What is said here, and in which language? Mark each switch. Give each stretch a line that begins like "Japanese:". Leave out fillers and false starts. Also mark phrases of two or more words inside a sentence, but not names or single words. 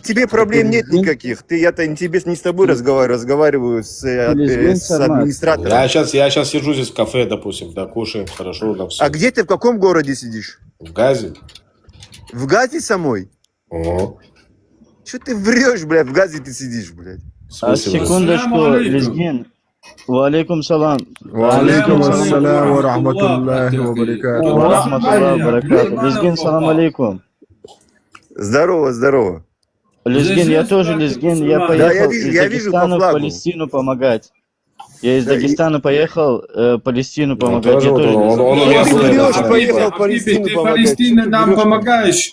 Russian: к тебе проблем нет никаких. Я-то не с тобой разговариваю с администратором. Я сейчас сижу здесь в кафе, допустим, да, кушаем, хорошо, да, все. А где ты, в каком городе сидишь? В Газе? В Газе самой? Ого. Что ты врешь, блядь, в Газе ты сидишь, блядь? Секундочку, Лезгин.
Arabic: وعليكم السلام. وعليكم السلام ورحمة الله وبركاته. ورحمة الله وبركاته. Лезгин, سلام عليكم.
Russian: Здорово. Лезгин, я тоже Лезгин. Я поехал из вижу по Дагестана в флагу. Палестину помогать. Я из Дагестана поехал Палестину помогать. тоже Я тоже он у меня Ты слышал. врешь, поехал в Палестину Ты помогать. Палестине нам помогаешь.